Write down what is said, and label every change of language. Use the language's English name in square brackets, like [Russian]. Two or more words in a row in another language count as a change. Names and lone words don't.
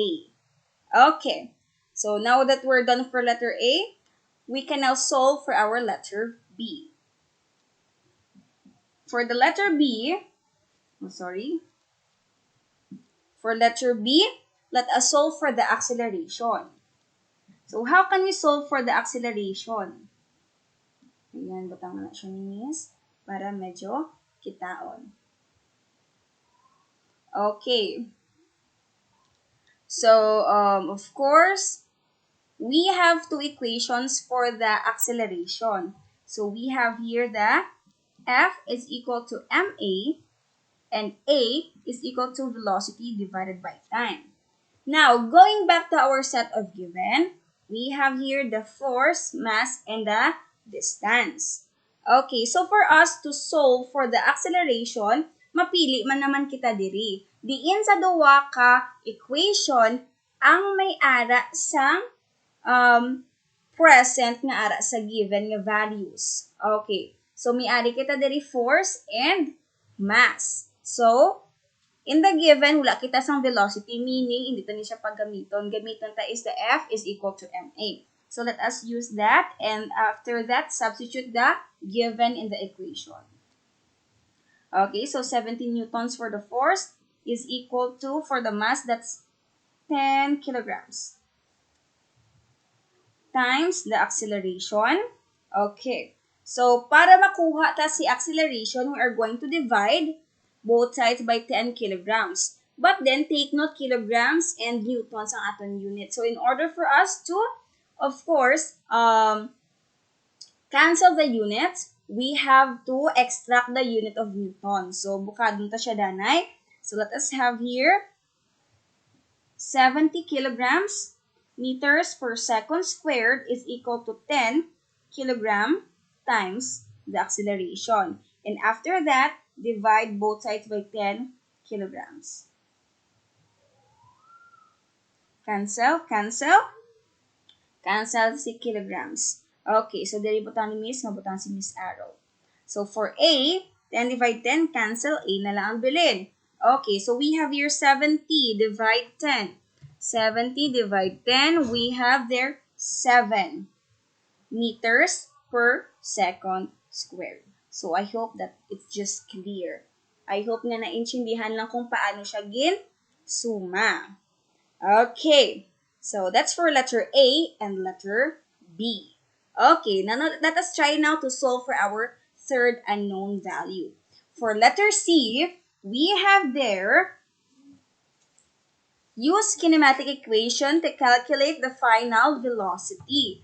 [English] Okay, so now that we're done for letter A, we can now solve for our letter B. For the letter B, for letter B, let us solve for the acceleration. So how can we solve for the acceleration? [Hiligaynon] Ayan, butang na siya ninis para medyo kitaon. Okay. [English] So, of course, we have two equations for the acceleration. So, we have here the F is equal to ma and A is equal to velocity divided by time. Now, going back to our set of given, we have here the force, mass, and the distance. Okay, so for us to solve for the acceleration, [Hiligaynon] mapili man naman kita diri. Diin sa duwa ka equation ang may ara sa present nga ara sa given nga values. Okay, so may ari kita diri [English] force and mass. So, in the given, [Hiligaynon] wala kita sang velocity, meaning hindi ta ni siya paggamiton. Gamiton ta is the F is equal to ma. [English] So, let us use that, and after that, substitute the given in the equation. Okay, so 17 newtons for the force is equal to, for the mass, that's 10 kilograms. Times the acceleration. Okay, So, [Hiligaynon] para makuha ta si acceleration, [English] we are going to divide both sides by 10 kilograms. But then, take note, kilograms and newtons [Hiligaynon] ang aton unit. [English] So, in order for us to, of course, cancel the units, we have to extract the unit of newton. So, [Hiligaynon] bukadon ta siya danay. [English] So, let us have here 70 kilograms meters per second squared is equal to 10 kilogram times the acceleration. And after that, divide both sides by 10 kilograms. Cancel, cancel. [Hiligaynon] Cancel si kilograms. Okay, so dili butang ni Miss, mabutang si Miss Arrow. So for A, 10 divide 10, cancel, A na lang ang bilin. [English] Okay, so we have here 70 divide 10. 70 divide 10, we have there 7 meters per second squared. So I hope that it's just clear. I hope [Hiligaynon] na naintindihan lang kung paano siya suma. [English] Okay, so that's for letter A and letter B. Okay, now let us try now to solve for our third unknown value. For letter C, we have there use kinematic equation to calculate the final velocity.